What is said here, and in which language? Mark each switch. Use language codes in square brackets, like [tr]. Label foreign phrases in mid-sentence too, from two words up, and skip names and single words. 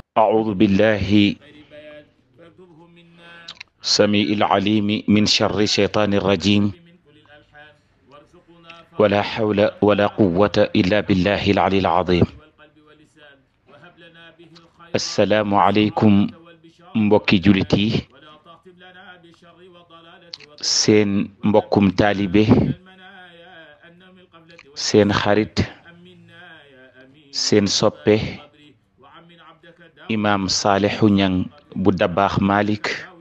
[ar] أعوذ بالله السميع العليم من شر الشيطان الرجيم، ولا حول ولا قوة إلا بالله العلي العظيم. السلام عليكم [wo] mbokki jullit yi, seen mbokkum taalibe, seen xarit, seen soppe imaam Saliou Niang bu Dabakh Malick,